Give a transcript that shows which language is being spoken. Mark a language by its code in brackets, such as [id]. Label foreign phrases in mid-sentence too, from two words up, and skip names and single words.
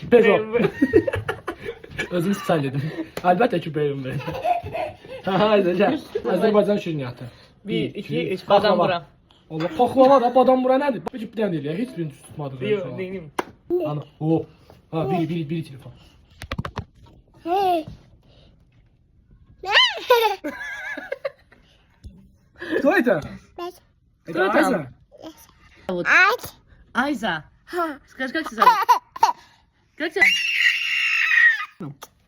[az] Peugeot. Özüm sən dedim. Əlbəttə ki BMW. Haydi gəl. Azərbaycan şirniyyatı. 1, 2, 3. Badam bura. Allah paxlava da badam bura nədir? Bir dənə deyil ya. Heç birini tutmadıq. [tr] Yok değilim. [az] Ana. O. Ha biri telefon. [ru] Кто это? Это Кто там? Айза? Айза. Скажи, как тебя зовут? Как тебя?